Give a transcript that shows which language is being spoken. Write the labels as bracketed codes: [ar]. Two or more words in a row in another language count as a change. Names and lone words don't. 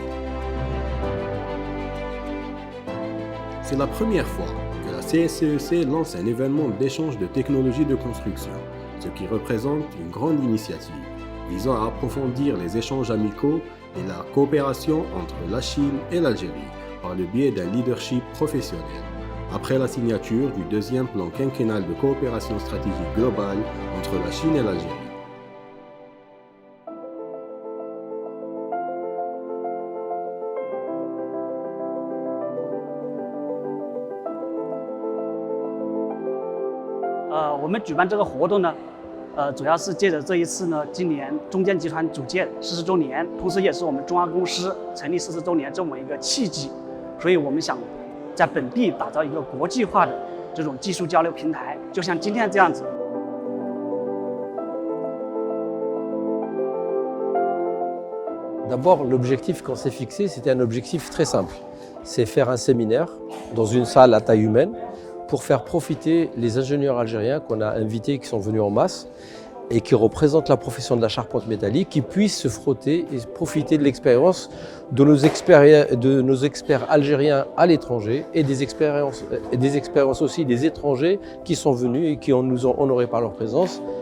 [fr] C'est la première fois que la CSCEC lance un événement d'échange de technologies de construction, ce qui représente une grande initiative visant à approfondir les échanges amicaux et la coopération entre la Chine et l'Algérie par le biais d'un leadership professionnel, après la signature du deuxième plan quinquennal de coopération stratégique globale entre la Chine et l'Algérie. [zh] 我们举办这个活动呢，主要是借着这一次呢，今年中建集团组建40周年，同时也是我们中阿公司成立40周年这么一个契机，所以我们想在本地打造一个国际化的这种技术交流平台，就像今天这样子。 [fr] D'abord, l'objectif qu'on s'est fixé, c'était un objectif très simple. C'est faire un séminaire dans une salle à taille humaine pour faire profiter les ingénieurs algériens qu'on a invités, qui sont venus en masse et qui représentent la profession de la charpente métallique, qui puissent se frotter et profiter de l'expérience de nos experts algériens à l'étranger et des expériences aussi des étrangers qui sont venus et qui nous ont honorés par leur présence.